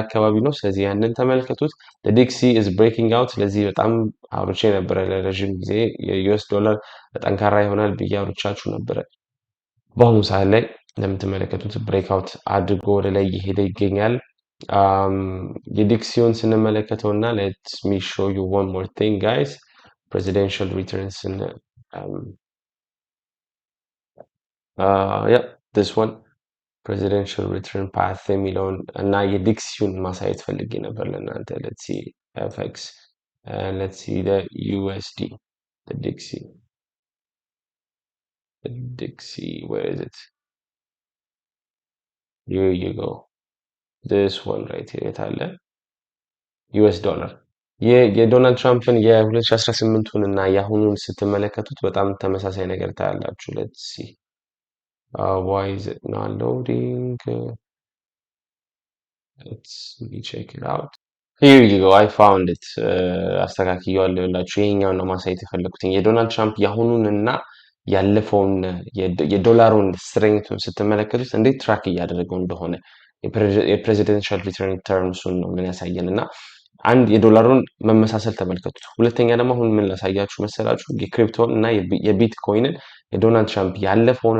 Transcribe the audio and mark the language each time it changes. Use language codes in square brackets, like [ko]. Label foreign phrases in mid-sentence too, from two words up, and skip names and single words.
[am] አካባቢ ነው። ስለዚህ ያንን ተመልከቱት። [en] DXY is breaking out። [am] ስለዚህ በጣም አውርቼ ነበረ ለረጅም ጊዜ የዩኤስ ዶላር ጠንካራ ይሆናል ብዬ አውርቻችሁ ነበረ። በአሁኑ ሰዓት ላይ እንደምትመለከቱት ብሬክአውት አድርጎ ወደ ላይ እየሄደ ይገኛል። የዲክሲውን ስንመለከተው እና [en] let me show you one more thing guys presidential returns yeah this one presidential return part [am] የሚለውን እና የዲክሲውን ማሳየት ፈልጌ ነበር ለእናንተ። [en] let's see FX let's see the USD Dixie, where is it? Here you go. This one right here [am] የታለ ዩኤስ ዶላር የዶናልድ ትራምፕን የ2018ቱን እና የአሁኑን ስትመለከቱት በጣም ተመሳሳይ ነገር ታያላችሁ። [en] let's see why is it not loading? Let's me check it out. Here you go. I found it. [am] አስተካክየዋለሁ። ይኸውላችሁ ይሄኛውን ነው ማሳየት የፈለኩትኝ የዶናልድ ትራምፕ የአሁኑን እና ያለፈውን የዶላሩን ስትሬንግቱን ስትመለከቱት እንዴት ትራክ እያደረገው እንደሆነ [en] presidential return terms [am] ነው ምን ያሳየን እና አንድ የዶላሩን መመሳሰል ተመልከቱት። ሁለተኛ ደግሞ አሁን ምን ላሳያችሁ መሰላችሁ የክሪፕቶን እና የቢትኮይንን የዶናልድ ትራምፕ ያለፈውን